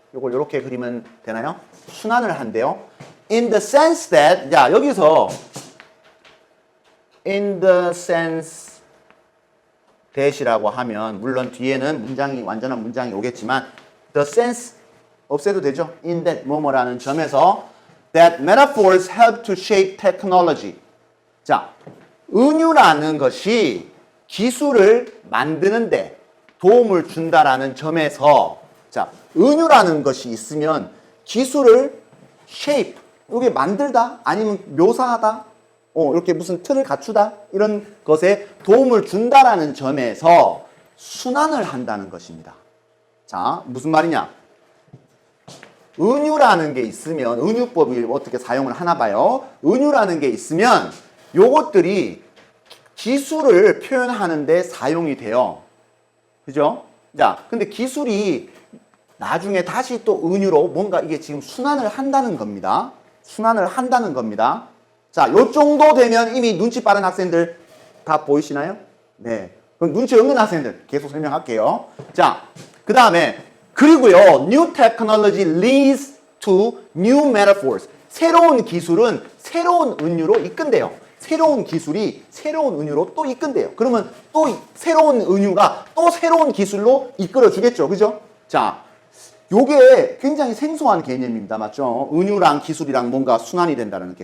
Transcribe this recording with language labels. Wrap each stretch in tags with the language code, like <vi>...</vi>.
<ko>이걸 이렇게 그리면 되나요? 순환을 한대요.</ko> <en>In the sense that,</en> <ko>자, 여기서 in the sense that이라고 하면 물론 뒤에는 문장이 완전한 문장이 오겠지만 the sense 없애도 되죠.</ko> <en>in that</en> <ko>뭐뭐라는 점에서</ko> <en>that metaphors help to shape technology.</en> <ko>자, 은유라는 것이 기술을 만드는데 도움을 준다라는 점에서 자, 은유라는 것이 있으면 기술을 shape, 이게 만들다 아니면 묘사하다 이렇게 무슨 틀을 갖추다 이런 것에 도움을 준다라는 점에서 순환을 한다는 것입니다. 자, 무슨 말이냐? 은유라는 게 있으면 은유법을 어떻게 사용을 하나 봐요. 은유라는 게 있으면 요것들이 기술을 표현하는 데 사용이 돼요. 그죠? 자, 근데 기술이 나중에 다시 또 은유로 뭔가 이게 지금 순환을 한다는 겁니다. 순환을 한다는 겁니다. 자, 요 정도 되면 이미 눈치 빠른 학생들 다 보이시나요? 네. 그럼 눈치 없는 학생들 계속 설명할게요. 자, 그 다음에 그리고요,</ko> <en>new technology leads to new metaphors.</en> <ko>새로운 기술은 새로운 은유로 이끈대요. 새로운 기술이 새로운 은유로 또 이끈대요. 그러면 또 새로운 은유가 또 새로운 기술로 이끌어 주겠죠. 그죠? 자, 요게 굉장히 생소한 개념입니다. 맞죠? 은유랑 기술이랑 뭔가 순환이 된다는 게.</ko>